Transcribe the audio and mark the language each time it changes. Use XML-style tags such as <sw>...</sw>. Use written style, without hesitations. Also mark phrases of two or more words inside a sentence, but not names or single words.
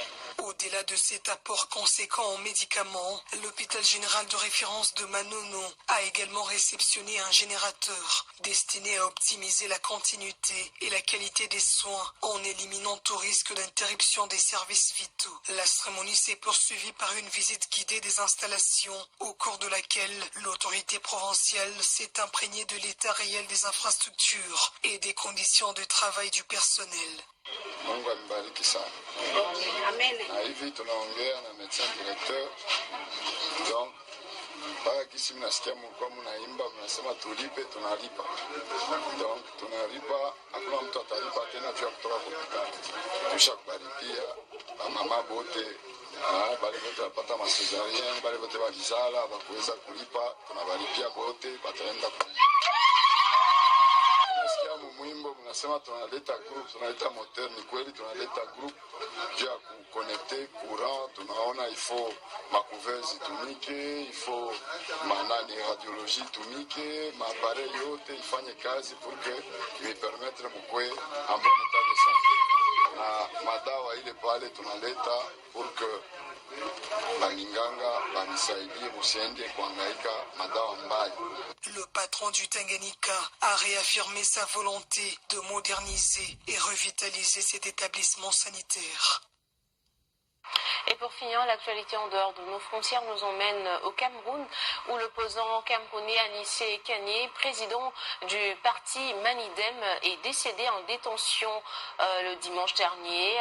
<fr>Au-delà de cet apport conséquent en médicaments, l'hôpital général de référence de Manono a également réceptionné un générateur destiné à optimiser la continuité et la qualité des soins en éliminant tout risque d'interruption des services vitaux. La cérémonie s'est poursuivie par une visite guidée des installations au cours de laquelle l'autorité provinciale s'est imprégnée de l'état réel des infrastructures et des conditions de travail du personnel.</fr> <sw>Mungu ambariki sana. Na hivi tunaongea na</sw> <fr>médecin directeur.</fr> <sw>Donc mpaka kisi mnasikia mlikuwa mnaimba mnasema tulipe, tunalipa. Donc tunalipa, hakuna mtu atalipa tena juu ya kutoka hospitali. Tushakubalipia mama bote bale bote wapata masezarien, bale bote walizala wakuweza kulipa, tunabalipia bote bataenda kulipa. Tunasikia mwimbo mnasema tunaleta group, tunaleta moteur, ni kweli tunaleta group juu ya kuconnecte courant. Tunaona ifo makuvezi tumike, ifo manani radiologie tumike, maappareil yote ifanye kazi</sw> <fr>pour que lui permettre</fr> <sw>mukwe</sw> <fr>en bon état de santé.</fr> <sw>Na madawa ile pale tunaleta</sw> <fr>pour que</fr> <sw>baninganga banisaidie musiende kuangaika madawa mbaya.</sw> <fr>Le patron du Tanganyika a réaffirmé sa volonté de moderniser et revitaliser cet établissement sanitaire. Et pour finir, l'actualité en dehors de nos frontières nous emmène au Cameroun, où l'opposant camerounais Anissé Kanye, président du parti Manidem, est décédé en détention le dimanche dernier.</fr>